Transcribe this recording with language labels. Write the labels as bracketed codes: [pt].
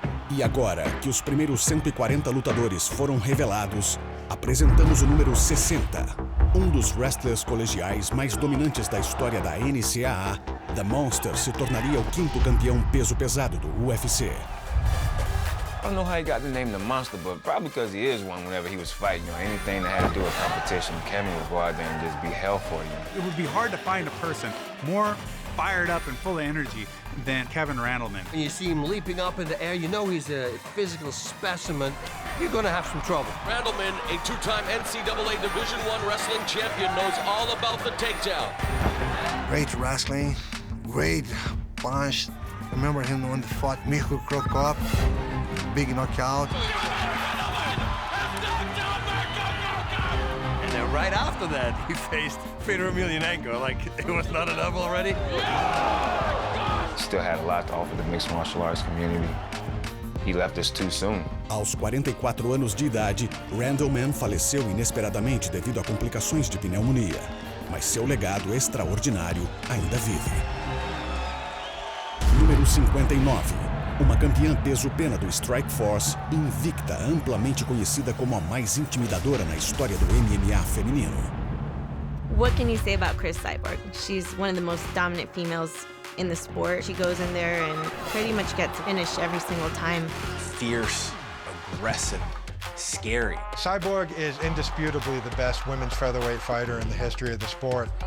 [pt] E agora que os primeiros 140 lutadores foram revelados, apresentamos o número 60, um dos wrestlers colegiais mais dominantes da história da NCAA. The Monster se tornaria o 5º campeão peso pesado do UFC. [en] I don't know how he got the name The Monster, but probably because he is one whenever he was fighting. You know, anything that had to do with competition, Kevin would go out there and just be hell for you. It would be hard to find a person more fired up and full of energy than Kevin Randleman. When you see him leaping up in the air, you know he's a physical specimen. You're going to have some trouble. Randleman, a two-time NCAA Division I wrestling champion, knows all about the takedown. Great wrestling, great punch. Remember him when he fought Mikhail Krokop? Big knockout. And then right after that, he faced Fedor Emelianenko. Like, it was not enough already. Still had a lot to offer the mixed martial arts community. He left us too soon. [pt] Aos 44 anos de idade, Randleman faleceu inesperadamente devido a complicações de pneumonia. Mas seu legado extraordinário ainda vive. Número 59. Uma campeã peso-pena do Strikeforce, invicta, amplamente conhecida como a mais intimidadora na história do MMA feminino. [en] What can you say about Cris Cyborg? She's one of the most dominant females in the sport. She goes in there and pretty much gets finished every single time. Fierce, aggressive, scary. Cyborg is indisputably the best women's featherweight fighter in the history of the sport.